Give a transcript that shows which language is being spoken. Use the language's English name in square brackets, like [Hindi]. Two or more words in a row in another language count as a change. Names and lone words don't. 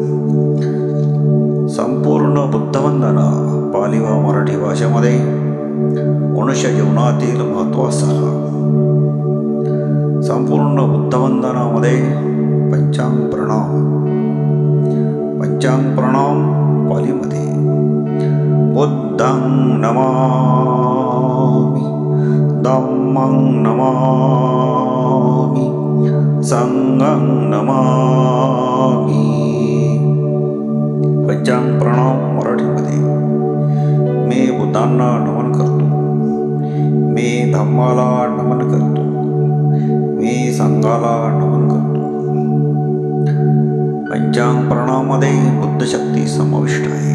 [Marathi] संपूर्ण बुद्धवंदना पाली व मराठी भाषेमध्ये मनुष्य जीवनातील महत्त्वाचा संपूर्ण बुद्धवंदनामध्ये पंचांग प्रणाम पालीमध्ये [Pali] बुद्धं नमामि, धम्मं नमामि, संघं नमामि। [Marathi] पंचांग प्रणाम मराठीमध्ये मी बुद्धांना नमन करतो, मी धम्माला नमन करतो, मी संघाला नमन करतो। पंचांग प्रणाममध्ये बुद्धशक्ती समाविष्ट आहे।